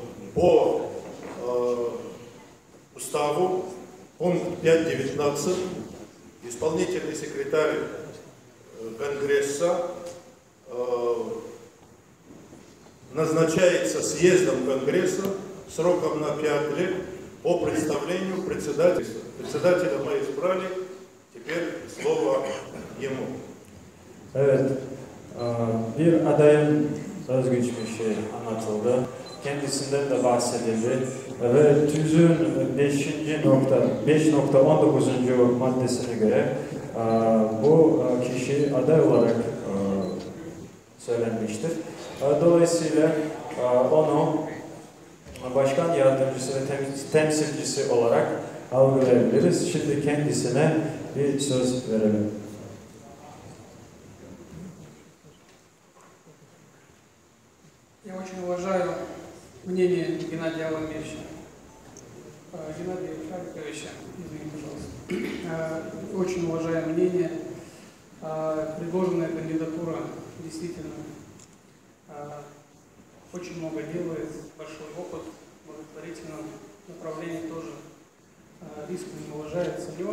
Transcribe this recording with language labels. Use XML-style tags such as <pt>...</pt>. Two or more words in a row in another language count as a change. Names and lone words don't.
<ru>по уставу, пункт 5.19, исполнительный секретарь Конгресса назначается съездом Конгресса сроком на 5 лет по представлению председателя. Председателя мы избрали, теперь слово ему.</ru> <tr>Evet, bir adayın özgeçmişi anlatıldı. Kendisinden de bahsedildi ve tüzüğün 5.19. maddesine göre bu kişi aday olarak söylenmiştir. Dolayısıyla onu başkan yardımcısı ve temsilcisi olarak algılayabiliriz. Şimdi kendisine bir söz verelim.</tr> <ru>Я очень уважаю мнение Геннадия Аламировича, Геннадия Шариковича, извините, пожалуйста. Очень уважаю мнение. Предложенная кандидатура действительно очень много делает, большой опыт в благотворительном направлении тоже искренне уважаю, ценю.</ru>